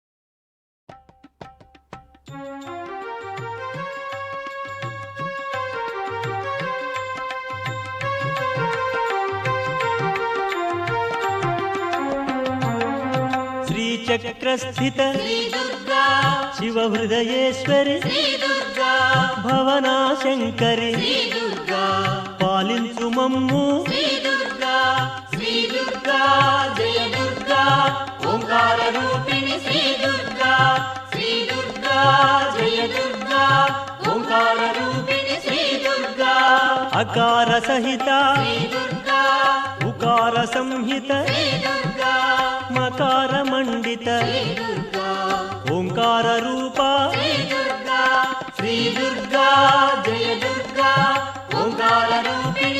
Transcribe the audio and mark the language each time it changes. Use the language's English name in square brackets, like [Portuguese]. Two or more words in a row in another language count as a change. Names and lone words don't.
[Telugu] శ్రీచక్రస్థిత श्री दुर्गा శివహృదయేశ్వరి श्री दुर्गा భవనాశంకరి श्री दुर्गा పాలించు మమ్ము [Sanskrit] श्री दुर्गा जय दुर्गा ओंकार रूपिणी श्री दुर्गा जय दुर्गा ओंकार रूपिणी श्री दुर्गा [Telugu] అకార సహిత श्री दुर्गा ఉకార సంహిత श्री दुर्गा మకార మండిత श्री दुर्गा ఓంకార రూప [Sanskrit] श्री दुर्गा जय दुर्गा ओंकार रूपिणी